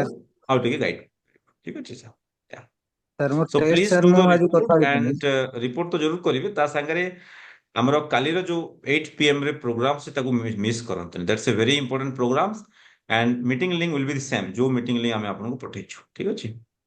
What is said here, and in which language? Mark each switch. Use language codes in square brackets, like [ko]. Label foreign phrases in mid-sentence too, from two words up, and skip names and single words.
[or] ସାର୍ ଆଉ ଟିକେ ଗାଇଡ ଠିକ ଅଛି ସାର୍ ସାର୍ ମୋ so ଟେଷ୍ଟ please ସାର୍ do ମୁଁ the ଆଜି report କଥା ହେଇଥିଲି [en] and report [or] ତ ଜରୁର କରିବେ ତା ସାଙ୍ଗରେ ଆମର କାଲିର ଯୋଉ 8 PM ରେ ପ୍ରୋଗ୍ରାମ ସେଟାକୁ ମିସ୍ କରନ୍ତୁନି [en] that's a very important program and meeting link will be the same [or] ଯୋଉ [en] meeting link [or] ଆମେ ଆପଣଙ୍କୁ ପଠେଇଛୁ ଠିକ ଅଛି